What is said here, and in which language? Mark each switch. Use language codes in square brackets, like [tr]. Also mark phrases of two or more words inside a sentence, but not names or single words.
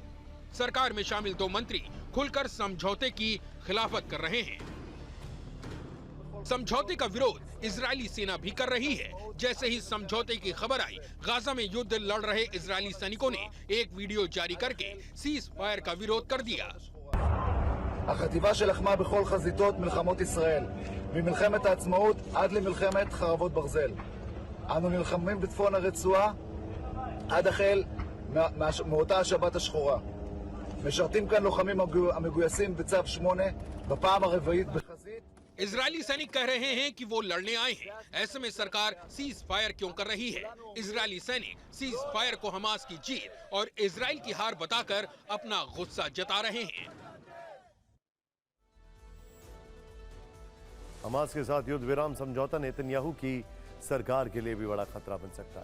[hi] सरकार में शामिल 2 मंत्री खुलकर समझौते की खिलाफत कर रहे हैं। समझौते का विरोध इजरायली सेना भी कर रही है। जैसे ही समझौते की खबर आई, गाजा में युद्ध लड़ रहे इजरायली सैनिकों ने एक वीडियो जारी करके [en] cease fire [hi] का विरोध कर दिया। [he] החטיבה שלחמה בכל חזיתות מלחמות ישראל, ממלחמת העצמאות עד למלחמת חרבות ברזל. אנו נלחמים בצפון הרצועה עד החל מאותה השבת השחורה. משרתים כאן לוחמים המגויסים בצו 8 בפעם הרביעית בחזית. [hi] इजरायली सैनिक कह रहे हैं कि वो लड़ने आए हैं, ऐसे में सरकार [en] cease fire [hi] क्यों कर रही है? इजरायली सैनिक [en] cease fire [hi] को हमास की जीत और इजराइल की हार बताकर अपना गुस्सा जता रहे हैं। हमास के साथ युद्ध विराम समझौता नेतन्याहू की सरकार के लिए भी बड़ा खतरा बन सकता है।